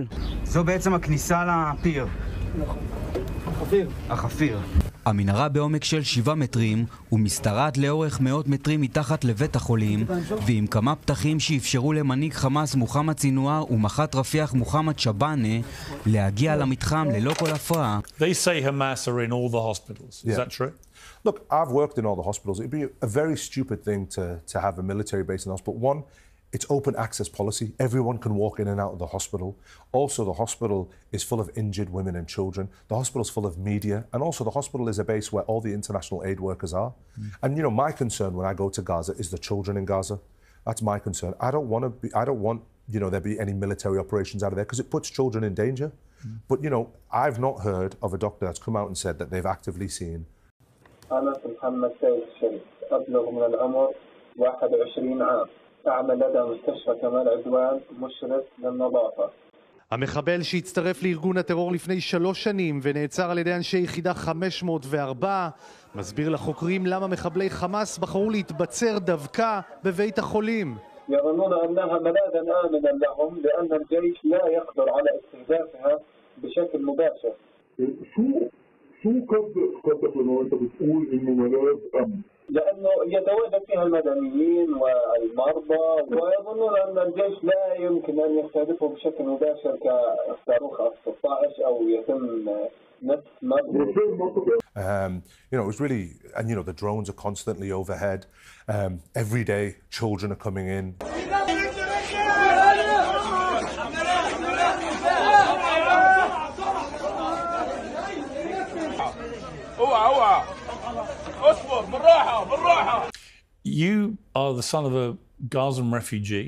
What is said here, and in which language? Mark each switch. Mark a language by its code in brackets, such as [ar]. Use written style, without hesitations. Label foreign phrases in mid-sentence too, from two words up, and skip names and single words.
[he] זו בעצם הכניסה לפיר. החפיר. המנהרה בעומק של 7 מטרים ומסתרעת לאורך מאות מטרים מתחת לבית החולים, ועם כמה פתחים שאפשרו למנהיג חמאס מוחמד סינואר ומח"ט רפיח מוחמד שבאנה להגיע למתחם ללא כל הפרעה. [en] They say Hamas are in all the hospitals. Is that true? Look, I've worked in all the hospitals. It'd be a very stupid thing to have a military base in the hospital. One, it's open access policy. Everyone can walk in and out of the hospital. Also, the hospital is full of injured women and children. The hospital's full of media. And also, the hospital is a base where all the international aid workers are. And, my concern when I go to Gaza is the children in Gaza. That's my concern. I don't want, there be any military operations out of there because it puts children in danger. But, I've not heard of a doctor that's come out and said that they've actively seen. [ar] أنا محمد سيد الشريف أبلغ من العمر 21 عام أعمل لدى مستشفى كمال عدوان مشرف للنظافة. [he] המחבל שהצטרף לארגון הטרור לפני 3 שנים ונעצר על ידי אנשי יחידה 504 מסביר לחוקרים למה מחבלי חמאס בחרו להתבצר דווקא בבית החולים. [ar] يظنون أنها ملاذا آمنا لهم لأن الجيش لا يقدر على استهدافها بشكل مباشر. شو قصدك لما انت بتقول انه ملاذ امن؟ لانه يتواجد فيها المدنيين والمرضى ويظنون ان الجيش لا يمكن ان يستهدفهم بشكل مباشر كصاروخ F-16 او يتم نفس [en] it was really, and the drones are constantly overhead. Every day children are coming in. You are the son of a Gazan refugee.